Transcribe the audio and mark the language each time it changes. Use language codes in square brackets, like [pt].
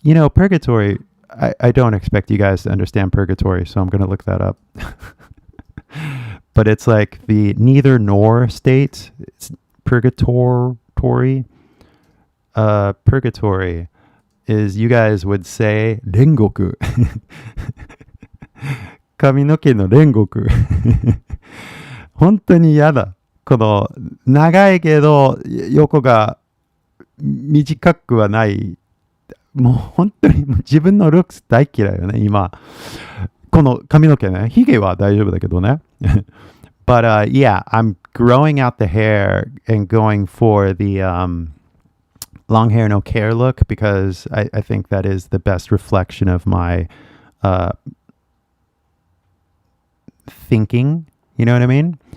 [en] Purgatory, I don't expect you guys to understand purgatory, so I'm going to look that up. But it's like the neither nor state. It's purgatory. Purgatory is you guys would say [ja] 煉獄髪の毛の煉獄本当に嫌だ。この長いけど横が短くはない。もう本当に自分のルックス大嫌いよね、今。この髪の毛ね。ヒゲは大丈夫だけどね。 [en] But yeah, I'm growing out the hair and going for the long hair, no care look because I think that is the best reflection of my thinking. You know what I mean?